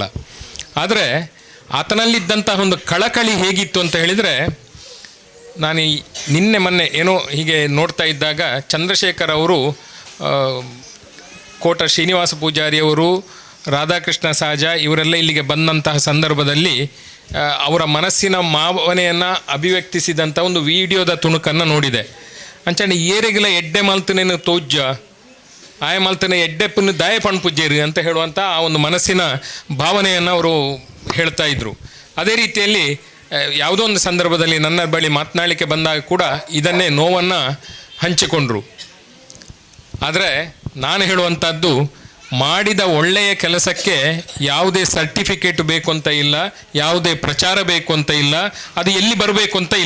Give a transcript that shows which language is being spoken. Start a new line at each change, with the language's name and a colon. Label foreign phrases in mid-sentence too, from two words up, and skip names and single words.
Kannada: ಆದರೆ ಆತನಲ್ಲಿದ್ದಂತಹ ಒಂದು ಕಳಕಳಿ ಹೇಗಿತ್ತು ಅಂತ ಹೇಳಿದರೆ, ನಾನು ಮೊನ್ನೆ ಏನೋ ಹೀಗೆ ನೋಡ್ತಾ ಇದ್ದಾಗ ಚಂದ್ರಶೇಖರ್ ಅವರು, ಕೋಟ ಶ್ರೀನಿವಾಸ ಪೂಜಾರಿಯವರು, ರಾಧಾಕೃಷ್ಣ ಸಾಜ ಇವರೆಲ್ಲ ಇಲ್ಲಿಗೆ ಬಂದಂತಹ ಸಂದರ್ಭದಲ್ಲಿ ಅವರ ಮನಸ್ಸಿನ ಭಾವನೆಯನ್ನು ಅಭಿವ್ಯಕ್ತಿಸಿದಂಥ ಒಂದು ವಿಡಿಯೋದ ತುಣುಕನ್ನು ನೋಡಿದೆ.
Tulu: ಅಂಚನೆ ಏರೆಗಿಲ ಎಡ್ಡೆ ಮಲ್ತನೇನು ತೋಜ್ಜ ಆಯ ಮಲ್ತನೆ ಎಡ್ಡೆಪ್ಪನ್ನು ದಾಯ ಪಣ್ಪುಜ್ಜೇರಿ
Kannada: ಅಂತ ಹೇಳುವಂಥ ಆ ಒಂದು ಮನಸ್ಸಿನ ಭಾವನೆಯನ್ನು ಅವರು ಹೇಳ್ತಾ ಇದ್ರು. ಅದೇ ರೀತಿಯಲ್ಲಿ ಯಾವುದೋ ಒಂದು ಸಂದರ್ಭದಲ್ಲಿ ನನ್ನ ಬಳಿ ಮಾತನಾಡಲಿಕ್ಕೆ ಬಂದಾಗ ಕೂಡ ಇದನ್ನೇ ನೋವನ್ನು ಹಂಚಿಕೊಂಡ್ರು. ಆದರೆ ನಾನು ಹೇಳುವಂಥದ್ದು, ಮಾಡಿದ ಒಳ್ಳೆಯ ಕೆಲಸಕ್ಕೆ ಯಾವುದೇ ಸರ್ಟಿಫಿಕೇಟ್ ಬೇಕು ಅಂತ ಇಲ್ಲ, ಯಾವುದೇ ಪ್ರಚಾರ ಬೇಕು ಅಂತ ಇಲ್ಲ, ಅದು ಎಲ್ಲಿ ಬರಬೇಕು ಅಂತ ಇಲ್ಲ.